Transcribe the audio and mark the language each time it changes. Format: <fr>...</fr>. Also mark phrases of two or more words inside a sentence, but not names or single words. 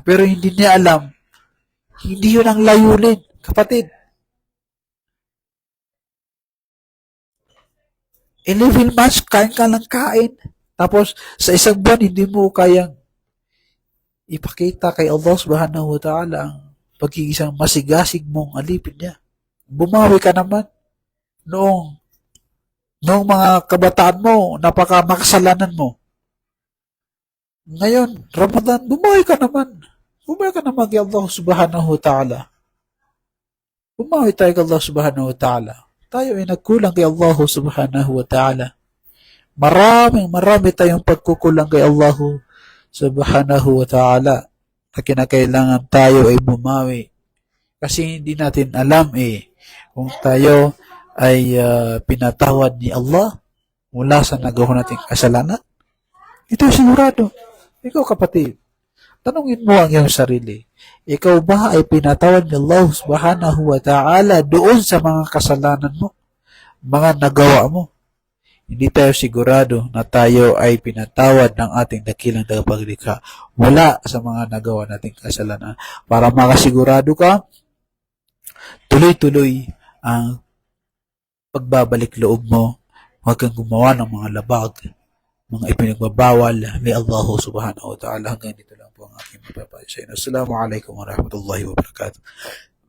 <tl>Pero hindi niya alam, hindi yun ang layunin, kapatid. 11 months, kain ka ng kain. Tapos, sa isang buwan, hindi mo kayang ipakita kay Allah</tl> <ar>سبحانه وتعالى</ar> <tl>ang pagkikisang masigasig mong alipin niya. Bumawi ka naman noong mga kabataan mo, makasalanan mo. Ngayon, Ramadan, bumawi ka naman. Bumawi ka naman kay Allah</tl> <ar>سبحانه وتعالى.</ar> <tl>Bumawi tayo kay Allah</tl> <ar>سبحانه وتعالى.</ar> <tl>Tayo ay nagkulang kay Allah</tl> <ar>سبحانه وتعالى.</ar> <tl>Marami tayong pagkukulang kay Allah</tl> <ar>سبحانه وتعالى</ar> <tl>na kinakailangan tayo ay bumawi. Kasi hindi natin alam kung tayo ay pinatawad ni Allah mula sa nagawa nating kasalanan. Ito sigurado. Ikaw kapatid, tanungin mo ang iyong sarili. Ikaw ba ay pinatawad ni Allah</tl> <ar>سبحانه وتعالى</ar> <tl>doon sa mga kasalanan mo, mga nagawa mo? Hindi tayo sigurado na tayo ay pinatawad ng ating dakilang tagapaglikha wala sa mga nagawa nating kasalanan. Para makasigurado ka, tuloy-tuloy ang pagbabalik loob mo. Huwag kang gumawa ng mga labag, mga ipinagbabawal ni Allah</tl> <ar>سبحانه وتعالى.</ar> <tl>Hanggang dito lang po ang aking mapapayo sa inyo.</tl> <ar>السلام عليكم ورحمة الله وبركاته.</ar>